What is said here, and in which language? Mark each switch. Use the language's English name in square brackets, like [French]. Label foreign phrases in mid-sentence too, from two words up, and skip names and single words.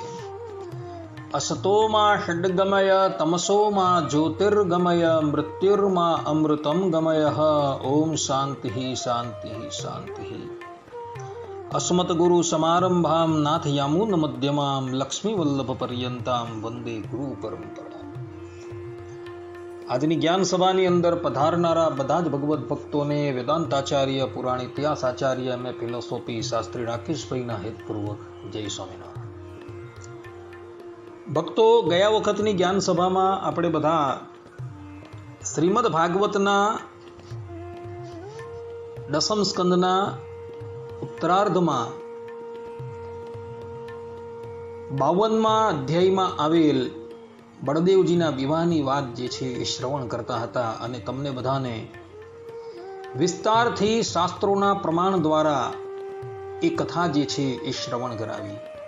[Sanskrit] असतो मा षड्गमय तमसो मा ज्योतिर्गमय मृत्युर्मा अमृतं गमयः। ओम शांति शांति शांति। अस्मद्गुरु समारंभां नाथयामुन मध्यमां लक्ष्मीवल्लभ वंदे गुरु परंपरा। [Gujarati] આજની જ્ઞાન સભાની અંદર પધારનારા બધા જ ભગવત ભક્તોને વેદાંતાચાર્ય, પુરાણ ઇતિહાસ આચાર્ય એમ ફિલોસોફી શાસ્ત્રી રાકેશભાઈના હેતપૂર્વક જય સ્વામિનારાયણ। ભક્તો, ગયા વખતની જ્ઞાન સભામાં આપણે બધા શ્રીમદ ભાગવતના દસમ સ્કંદના ઉત્તરાર્ધમાં 52મા અધ્યાયમાં આવેલ બળદેવજીના વિવાહની વાત જે છે એ શ્રવણ કરતા હતા અને તમને બધાને વિસ્તારથી શાસ્ત્રોના પ્રમાણ દ્વારા એ કથા જે છે એ શ્રવણ કરાવી।